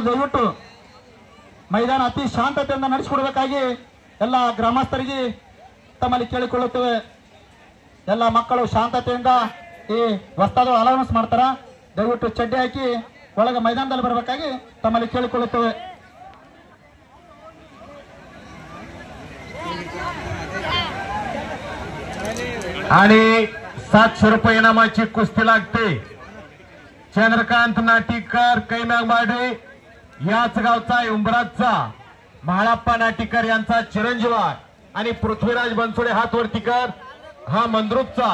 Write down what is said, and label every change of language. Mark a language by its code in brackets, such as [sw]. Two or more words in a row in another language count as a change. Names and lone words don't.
[kn] ದಯವಿಟ್ಟು ಮೈದಾನ ಅತಿ ಶಾಂತತೆಯಿಂದ ನಡೆಸಿಕೊಡ್ಬೇಕಾಗಿ ಎಲ್ಲ ಗ್ರಾಮಸ್ಥರಿಗೆ ತಮ್ಮಲ್ಲಿ ಕೇಳಿಕೊಳ್ಳುತ್ತೇವೆ. ಎಲ್ಲ ಮಕ್ಕಳು ಶಾಂತತೆಯಿಂದ ಈ ವಸ್ತಾದ ಅಲೌನ್ಸ್ ಮಾಡ್ತಾರ. ದಯವಿಟ್ಟು ಚಡ್ಡಿ ಹಾಕಿ ಒಳಗೆ ಮೈದಾನದಲ್ಲಿ ಬರಬೇಕಾಗಿ ತಮ್ಮಲ್ಲಿ ಕೇಳಿಕೊಳ್ಳುತ್ತೇವೆ. [mr] आणि 700 रुपये इनामाची कुस्ती लागते. चंद्रकांत नाटीकर कैनागमाडे याच गावचा उंबराजचा, म्हाळाप्पा नाटीकर यांचा चिरंजीवार आणि पृथ्वीराज बनसोडे हातवर्तीकर हा मंद्रुपचा.